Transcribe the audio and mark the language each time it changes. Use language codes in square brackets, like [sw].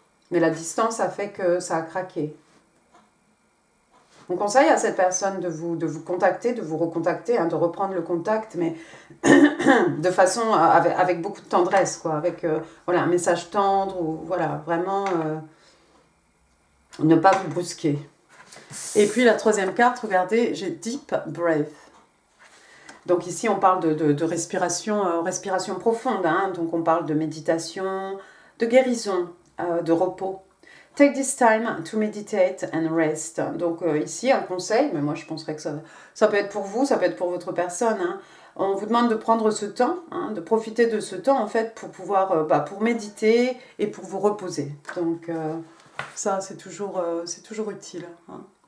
[fr] Mais la distance a fait que ça a craqué. On conseille à cette personne de vous contacter, de vous recontacter, hein, de reprendre le contact, mais de façon avec beaucoup de tendresse, quoi, avec voilà, un message tendre, ou voilà, vraiment ne pas vous brusquer. Et puis la troisième carte, regardez, j'ai Deep Breath. Donc ici, on parle de respiration, respiration profonde, hein, donc on parle de méditation, de guérison, de repos. [en] Take this time to meditate and rest. [fr] Donc ici, un conseil, mais moi je penserais que ça peut être pour vous, ça peut être pour votre personne. Hein. On vous demande de prendre ce temps, hein, de profiter de ce temps en fait pour pouvoir, pour méditer et pour vous reposer. Donc ça, c'est toujours utile. Hein.